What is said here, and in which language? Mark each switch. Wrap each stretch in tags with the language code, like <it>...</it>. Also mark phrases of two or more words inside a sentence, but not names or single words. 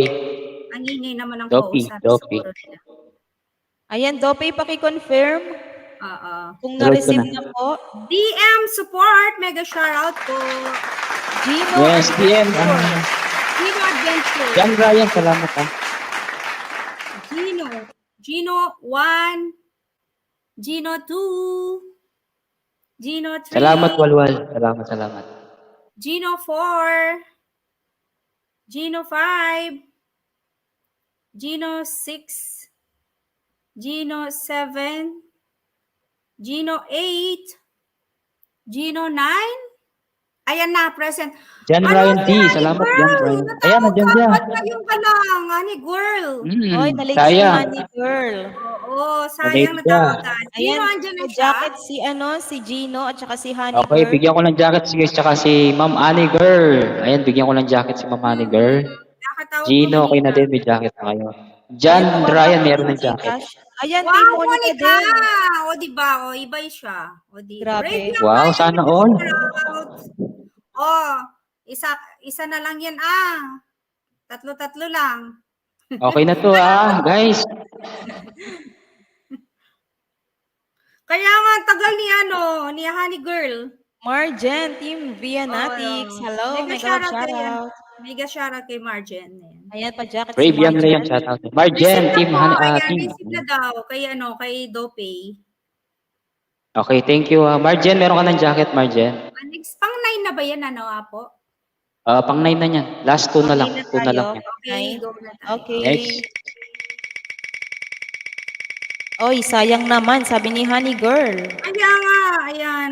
<tl>Ang ingay naman ang Dopey, kausap Dopey. siguro nila. Ayan, Dopey, paki-confirm Oo. kung Naload ko na-receive na. na po.</tl> <en>DM support, mega shoutout po.</en> <tl>Gino</tl> <en>Yes, DM.</en> <tl>Adventure. Gino Adventure. Jan Ryan, salamat ha. Gino 1, Gino 2, Gino 3, Salamat, Walwal. Salamat, salamat. Gino 4, Gino 5, Gino 6, Gino 7, Gino 8, Gino 9. Ayan na, present. Jan Ryan D, salamat, Jan Ryan. Ayan, nandiyan siya. Ba't ngayon ka lang, honey girl? Hoy, nalate si Sayang. Honey Girl. Oo, sayang Nalate natawag siya. ka. Sino Ayan, andyan na siya? jacket si Gino at saka si Honey Okay, Girl. bigyan ko ng jacket si guys, tsaka si Ma'am Annie Girl. Ayan, bigyan ko ng jacket si Ma'am Annie Girl. Nakatawag Gino, ko okay na kanina. din, may jacket na kayo. Jan Ryan, meron ng jacket. Ayan, kay Wow, Monica Monica! din. O, diba? O, iba siya. O, di. Grabe. Brave lang Wow, tayo, sana shout all. out. O, isa na lang yan, Tatlo-tatlo lang. Okay na to guys. Kaya nga, tagal ni Honey Girl. Marjen, Team Vianatics. Hello, Mega mega shoutout love kay- shoutout.</tl> <en>Mega shoutout</en> <tl>kay Marjen. Ayan. Ayan, pa-jacket si Brave yan na yan, Marjen.</tl> <en>shout out. Marjen,</en> <tl>Receive team, na po, ayan, team. receive na daw. Kay Dopey.</tl> <en>Okay, thank you.</en> <tl>Marjen, meron ka ng jacket, Marjen. Next, pang 9 na ba yan, Apo? Pang 9 na yan. Last 2 na lang. Okay na 2 na lang tayo. yan. Okay, go na tayo. Okay. Next. Oy, sayang naman, sabi ni Honey Girl. Kaya nga, ayan.</tl>